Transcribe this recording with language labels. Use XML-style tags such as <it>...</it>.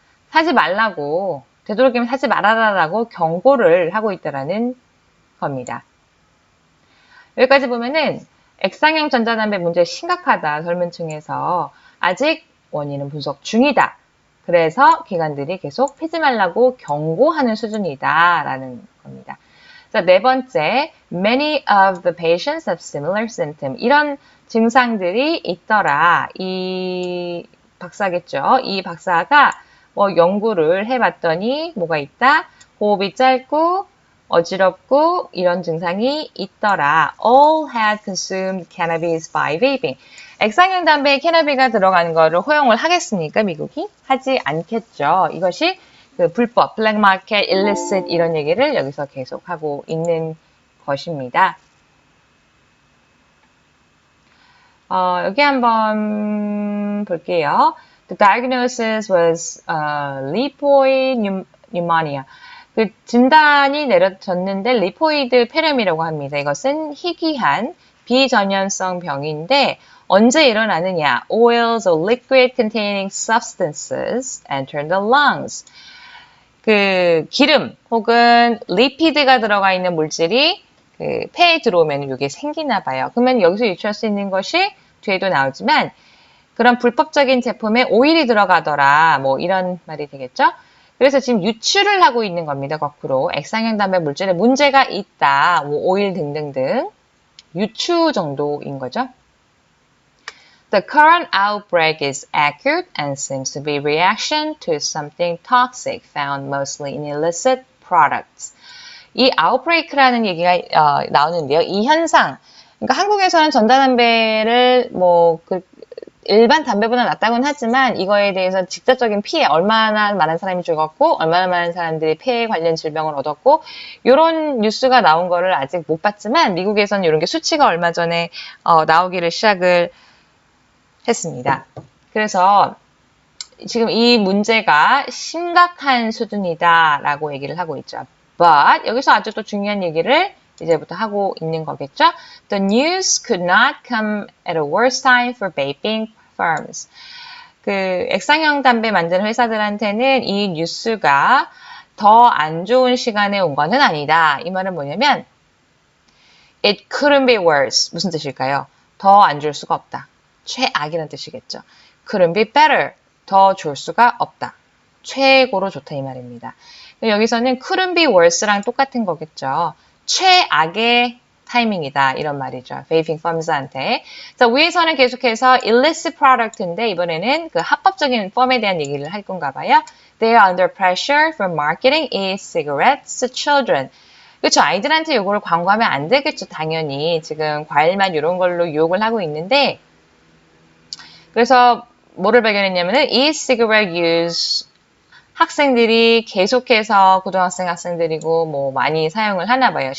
<ko>사지 말라고, 되도록이면 사지 말아라라고 경고를 하고 있다라는 겁니다. 여기까지 보면은 액상형 전자담배 문제 심각하다. 젊은 층에서 아직 원인은 분석 중이다. 그래서 기관들이 계속 피지 말라고 경고하는 수준이다 라는 겁니다. 자, 네 번째,</ko> <en>many of the patients have similar symptoms.</en> <ko>이런 증상들이 있더라. 이 박사겠죠. 이 박사가 뭐 연구를 해봤더니 뭐가 있다? 호흡이 짧고 어지럽고 이런 증상이 있더라.</ko> <en>All had consumed cannabis by vaping.</en> <ko>액상형 담배에 캐나비가 들어가는 거를 허용을 하겠습니까? 미국이? 하지 않겠죠. 이것이 그 불법, 블랙 마켓, illicit 이런 얘기를 여기서 계속 하고 있는 것입니다. 여기 한번 볼게요.</ko> <en>The diagnosis was lipoid pneumonia.</en> <ko>그 진단이 내려졌는데 리포이드 폐렴이라고 합니다. 이것은 희귀한 비전염성 병인데 언제 일어나느냐?</ko> <en>Oils or liquid containing substances enter the lungs.</en> <ko>그 기름 혹은 리피드가 들어가 있는 물질이 그 폐에 들어오면 이게 생기나 봐요. 그러면 여기서 유추할 수 있는 것이 뒤에도 나오지만 그런 불법적인 제품에 오일이 들어가더라. 뭐 이런 말이 되겠죠? 그래서 지금 유추를 하고 있는 겁니다. 거꾸로 액상형 담배 물질에 문제가 있다. 뭐 오일 등등등. 유추 정도인 거죠.</ko> <en>The current outbreak is acute and seems to be reaction to something toxic found mostly in illicit products.</en> <ko>이 outbreak라는 얘기가 나오는데요. 이 현상, 그러니까 한국에서는 전자담배를 일반 담배보다 낫다고는 하지만 이거에 대해서 직접적인 피해, 얼마나 많은 사람이 죽었고 얼마나 많은 사람들이 폐에 관련 질병을 얻었고 이런 뉴스가 나온 거를 아직 못 봤지만 미국에서는 이런 게 수치가 얼마 전에 나오기를 시작을 했습니다. 그래서 지금 이 문제가 심각한 수준이다라고 얘기를 하고 있죠. But 여기서 아주 또 중요한 얘기를 이제부터 하고 있는 거겠죠.</ko> <en>The news could not come at a worse time for vaping firms.</en> <ko>그 액상형 담배 만드는 회사들한테는 이 뉴스가 더 안 좋은 시간에 온 거는 아니다. 이 말은 뭐냐면</ko> <en>It couldn't be worse.</en> <ko>무슨 뜻일까요? 더 안 좋을 수가 없다. 최악이라는 뜻이겠죠.</ko> <en>Couldn't be better.</en> <ko>더 좋을 수가 없다. 최고로 좋다 이 말입니다. 여기서는</ko> <en>couldn't be worse</en> <ko>랑 똑같은 거겠죠. 최악의 타이밍이다 이런 말이죠. vaping firms한테. 자, 위에서는 계속해서 illicit product인데 이번에는 그 합법적인 펌에 대한 얘기를 할 건가 봐요.</ko> <en>They are under pressure for marketing e-cigarettes to children.</en> <ko>그렇죠. 아이들한테 이거를 광고하면 안 되겠죠. 당연히. 지금 과일맛 이런 걸로 유혹을 하고 있는데 그래서 뭐를 발견했냐면은 e-cigarette use 학생들이 계속해서 고등학생 학생들이고 뭐 많이 사용을 하나 봐요.</ko>